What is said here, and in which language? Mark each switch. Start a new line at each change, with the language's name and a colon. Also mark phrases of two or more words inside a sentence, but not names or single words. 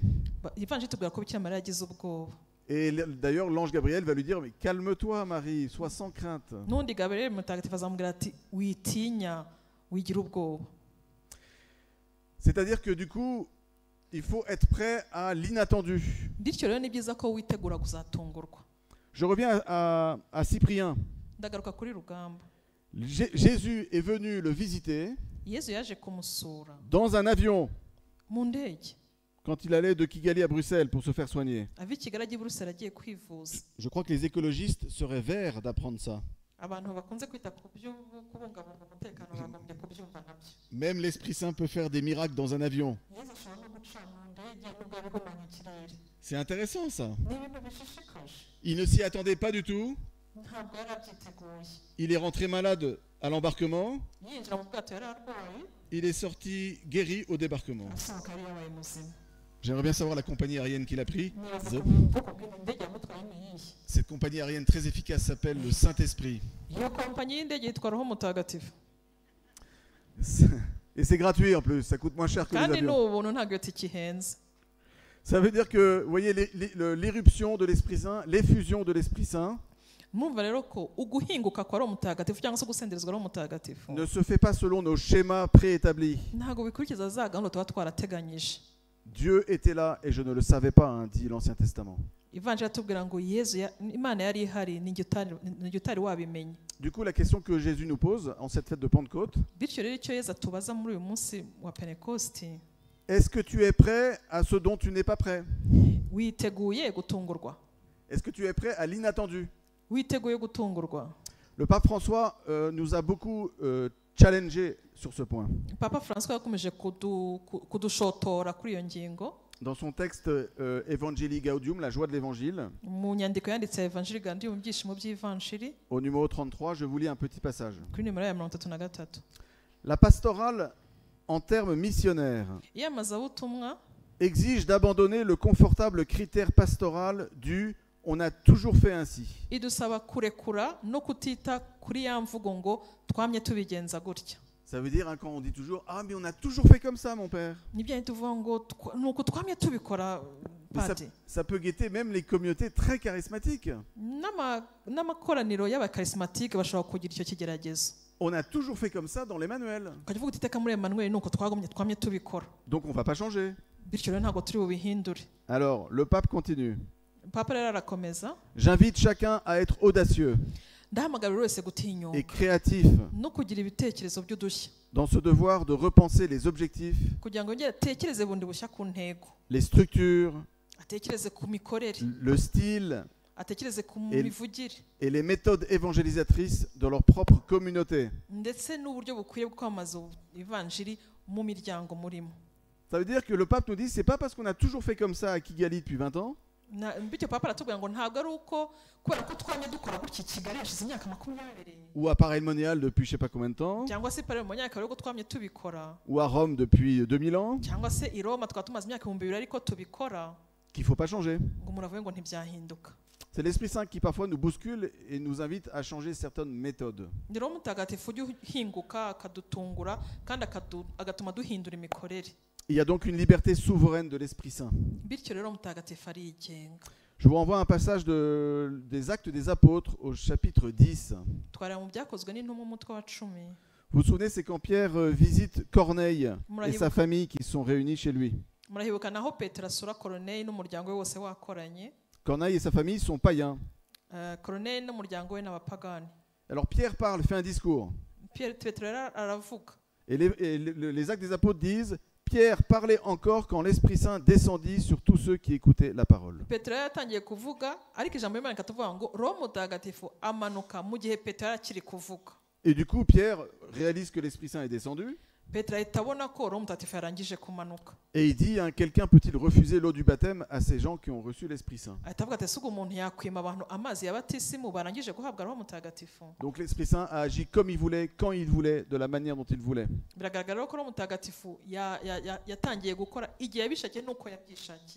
Kinyarwanda: Ivanjiri tubwira ko Bikira Mariya yagize ubwoba.
French: Et d'ailleurs, l'ange Gabriel va lui dire « Mais calme-toi Marie, sois sans crainte. »
Kinyarwanda: N'undi Gabriel mutagatifu azamubwira ati witinya wigira ubwoba.
French: C'est-à-dire que du coup, il faut être prêt à l'inattendu.
Kinyarwanda: Bityo rero ni byiza ko witegura kuzatungurwa.
French: Je reviens à Cyprien.
Kinyarwanda: Ndagaruka kuri Rugamba.
French: Jésus est venu le visiter
Kinyarwanda: Yezu yaje kumusura
French: dans un avion
Kinyarwanda: mu ndege
French: quand il allait de Kigali à Bruxelles pour se faire soigner.
Kinyarwanda: ava i Kigali ajya i Buruseli agiye kwivuza.
French: Je crois que les écologistes seraient verts d'apprendre ça.
Kinyarwanda: Abantu bakunze kwita ku byo kubungabunga umutekano bagombye kubyumva nabyo.
French: Même l'Esprit Saint peut faire des miracles dans un avion.
Kinyarwanda: Yezu ashobora no guca mu ndege nubwo ari guhumanya ikirere.
French: C'est intéressant ça.
Kinyarwanda: Ni ibintu bishishikaje.
French: Il ne s'y attendait pas du tout.
Kinyarwanda: Ntabwo yari abyiteguye.
French: Il est rentré malade à l'embarquement.
Kinyarwanda: Yinjira mu bwato yari arwaye,
French: Il est sorti guéri au débarquement.
Kinyarwanda: asohoka yari yabaye muzima.
French: J'aimerais bien savoir la compagnie aérienne qu'il a pris.
Kinyarwanda: Nibaza ko ubwoko bw'indege yamutwaye ni iyihe.
French: Cette compagnie aérienne très efficace s'appelle le Saint-Esprit.
Kinyarwanda: Iyo kompanyi y'indege yitwa Roho Mutagatifu.
French: Et c'est gratuit en plus, ça coûte moins cher que les
Kinyarwanda: Kandi ni
French: avions.
Kinyarwanda: ubuntu ntabwo iyo tike ihenze.
French: Ça veut dire que, vous voyez, l'éruption de l'Esprit Saint, l'effusion de l'Esprit Saint,
Kinyarwanda: mwumva rero ko uguhinguka kwa roho mutagatifu cyangwa se gusenderezwa roho mutagatifu
French: ne se fait pas selon nos schémas préétablis.
Kinyarwanda: ntabwo bikurikiza za gahunda tuba twarateganyije.
French: Dieu était là et je ne le savais pas, hein, dit l'Ancien Testament.
Kinyarwanda: Ivanjiri atubwira ngo Imana yari ihari ninjye utari wabimenye.
French: Du coup, la question que Jésus nous pose en cette fête de Pentecôte,
Kinyarwanda: bityo rero icyo Yesu atubaza muri uyu munsi wa Pentekosti,
French: est-ce que tu es prêt à ce dont tu n'es pas prêt?
Kinyarwanda: witeguye gutungurwa?
French: Est-ce que tu es prêt à l'inattendu?
Kinyarwanda: Witeguye gutungurwa?
French: Le pape François nous a beaucoup challengé sur ce point.
Kinyarwanda: Papa François yakomeje kudushotora kuri iyo ngingo.
French: Dans son texte Evangelii Gaudium, la joie de l'évangile,
Kinyarwanda: mu nyandiko yanditse Evangelii Gaudium, ibyishimo by'ivanjiri,
French: au numéro 33, je vous lis un petit passage.
Kinyarwanda: kuri nimero ya 33.
French: La pastorale, en termes missionnaires,
Kinyarwanda: iyamazabutumwa
French: exige d'abandonner le confortable critère pastoral du « on a toujours fait ainsi ».
Kinyarwanda: idusaba kurekura no kutita kuri ya mvugo ngo twamye tubigenza gutya.
French: Ça veut dire, hein, quand on dit toujours « ah mais on a toujours fait comme ça mon père ».
Kinyarwanda: Nibyo tuvuga ngo nuko twamye tubikora pati.
French: Ça peut guetter même les communautés très charismatiques.
Kinyarwanda: N'amakoraniro y'abakarismatike bashobora kugira icyo kigeragezo.
French: On a toujours fait comme ça dans l'Emmanuel.
Kinyarwanda: Ukajya uvuga utiteka muri Emmanuel nuko twamye tubikora.
French: Donc on ne va pas changer.
Kinyarwanda: Bityo rero ntabwo turi bubihindure.
French: Alors, le pape continue.
Kinyarwanda: Papa rero arakomeza.
French: J'invite chacun à être audacieux
Kinyarwanda: Ndahamagara buri wese gutinyuka
French: et créatif
Kinyarwanda: no kugira ibitekerezo by'udushya
French: dans ce devoir de repenser les objectifs,
Kinyarwanda: kugira ngo yongere atekereze bundi bushya ku ntego,
French: les structures,
Kinyarwanda: atekereze ku mikorere,
French: le style
Kinyarwanda: atekereze ku mivugire
French: et les méthodes évangélisatrices de leur propre communauté.
Kinyarwanda: ndetse n'uburyo bukwiye bwo kwamamaza ivanjiri mu miryango murimo.
French: Ça veut dire que le pape nous dit, c'est pas parce qu'on a toujours fait comme ça à Kigali depuis 20 ans,
Kinyarwanda: bityo papa aratubwira ngo ntabwo ari uko kubera ko twamye dukora gutya Kigali hashize imyaka 20
French: ou à Paray Monial depuis je sais pas combien de temps,
Kinyarwanda: cyangwa se pare mu myaka rero ko twamye tubikora,
French: ou à Rome depuis 2000 ans,
Kinyarwanda: cyangwa se i Roma twatumaze imyaka 2000 ariko tubikora,
French: qu'il faut pas changer.
Kinyarwanda: ngo muravuye ngo ntibyahinduka.
French: C'est l'Esprit Saint qui parfois nous bouscule et nous invite à changer certaines méthodes.
Kinyarwanda: Ni Roho Mutagatifu ujya uhinguka akadutungura kandi agatuma duhindura imikorere.
French: Il y a donc une liberté souveraine de l'Esprit Saint.
Kinyarwanda: Bityo rero Mutagatifu arigenga.
French: Je vous renvoie à un passage des Actes des Apôtres au chapitre 10.
Kinyarwanda: Twareba mu byakozwe n'intumwa umutwe wa 10.
French: Vous vous souvenez, c'est quand Pierre visite Corneille et sa famille qui sont réunis chez lui.
Kinyarwanda: Murahibuka naho Petero asura Corneille n'umuryango we wose wakoranye.
French: Corneille et sa famille sont païens.
Kinyarwanda: Corneille n'umuryango we n'abapagani.
French: Alors Pierre parle, fait un discours.
Kinyarwanda: Petero aravuga.
French: Et les Actes des Apôtres disent, Pierre parlait encore quand l'Esprit Saint descendit sur tous ceux qui écoutaient la parole.
Kinyarwanda: Petero yatangiye kuvuga ariko ijambo y'Imana ikatuvuga ngo Roho Mutagatifu amanuka mu gihe Petero akiri kuvuga.
French: Et du coup Pierre réalise que l'Esprit Saint est descendu.
Kinyarwanda: Petero ahita abona ko Roho Mutagatifu yarangije kumanuka.
French: Et il dit, hein, quelqu'un peut-il refuser l'eau du baptême à ces gens qui ont reçu l'Esprit Saint?
Kinyarwanda: Ahita avuga ati ese ubwo umuntu yakwima abantu amazi y'abatisimu barangije guhabwa Roho Mutagatifu.
French: Donc l'Esprit Saint a agi comme il voulait, quand il voulait, de la manière dont il voulait.
Kinyarwanda: Biragaragara ko Roho Mutagatifu yatangiye gukora igihe yabishakiye nuko yabyishakiye.